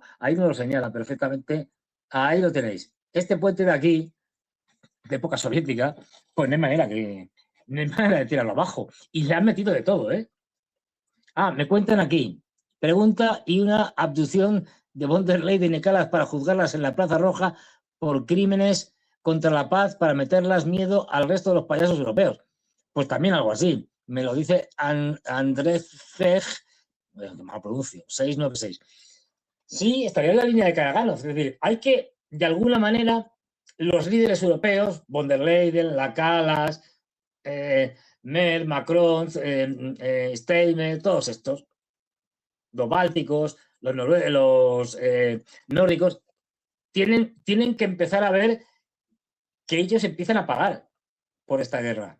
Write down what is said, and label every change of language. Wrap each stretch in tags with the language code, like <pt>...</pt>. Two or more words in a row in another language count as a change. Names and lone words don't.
<es>Ahí nos lo señala perfectamente. Ahí lo tenéis. Este puente de aquí, de época soviética, pues no hay manera de tirarlo abajo. Y le han metido de todo, ¿eh? Me cuentan aquí. Pregunta y una abducción de von der Leyen y Nicolás para juzgarlas en la Plaza Roja por crímenes contra la paz para meterlas miedo al resto de los payasos europeos. Pues también algo así. Me lo dice Andrés Fej, mal pronuncio, 696. Sí, estaría en la línea de Karaganov. Es decir, hay que, de alguna manera, los líderes europeos, von der Leyen, Lakalas, Merkel, Macron, Steinmeier, todos estos, los bálticos, los nórdicos, tienen que empezar a ver que ellos empiezan a pagar por esta guerra.</es>